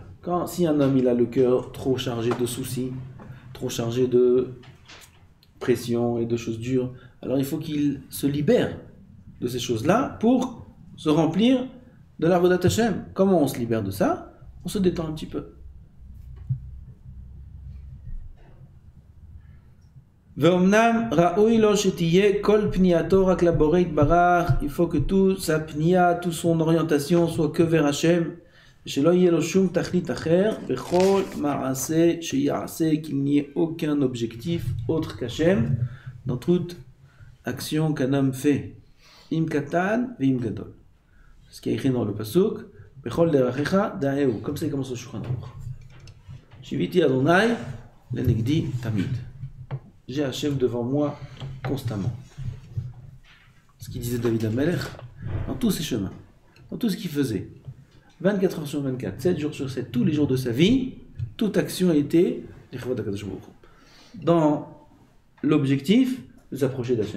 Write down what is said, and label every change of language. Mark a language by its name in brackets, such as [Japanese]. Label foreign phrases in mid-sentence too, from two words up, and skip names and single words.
[French] Si un homme il a le cœur trop chargé de soucis, trop chargé de pression et de choses dures, alors il faut qu'il se libère de ces choses-là pour se remplir de la [Hebrew] עבודת השם. [French] Comment on se libère de ça? On se détend un petit peu. [Hebrew] ואמנם ראוי לו שתהיה כל פנייתו רק לבורא ברוך. [French] Il faut que tout sa pnia, toute son orientation soit que vers Hashem. [Hebrew] שלא יהיה לו שום תכלית אחר בכל מעשה שיעשה, [French] qu'il n'y ait aucun objectif autre qu'Hashem dans toute action qu'un homme fait. [Hebrew] אם קטן ואם גדול. [French] Ce qui est écrit dans le pasuk, [Hebrew] בכל דרכיך דעהו, [French] comme c'est commence au Shulchan Aruch. [Hebrew] שויתי ה' לנגדי תמיד. [French] J'ai Hachem devant moi constamment. Ce qu'il disait David HaMelech, dans tous ses chemins, dans tout ce qu'il faisait, 24 heures sur 24, 7 jours sur 7, tous les jours de sa vie, toute action était dans l'objectif de s'approcher d'Hachem.